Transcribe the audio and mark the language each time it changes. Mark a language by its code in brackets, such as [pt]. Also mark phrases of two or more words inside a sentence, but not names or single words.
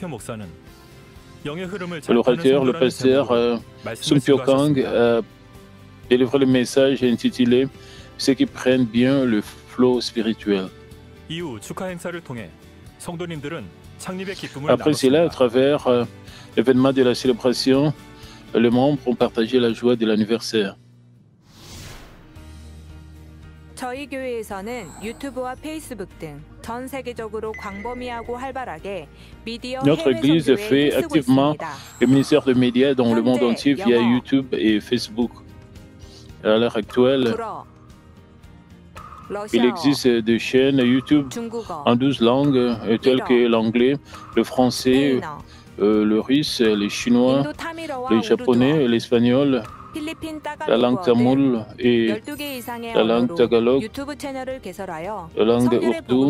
[fr] L'orateur, le pasteur Sung Pyo Kang, a délivré le message intitulé « Ceux qui prennent bien le flot spirituel ». Après cela, à travers l'événement de la célébration, les membres ont partagé la joie de l'anniversaire. [ko] 저희 교회에서는 유튜브와 페이스북 등 전 세계적으로 광범위하고 활발하게 미디어 [fr] Notre église fait activement le ministère des médias dans le monde entier via YouTube et Facebook. À l'heure actuelle, il existe des chaînes YouTube en 12 langues telles que l'anglais, le français, le russe, le chinois, le japonais, l'espagnol, la langue tamoul et la langue tagalog, la langue ourdou.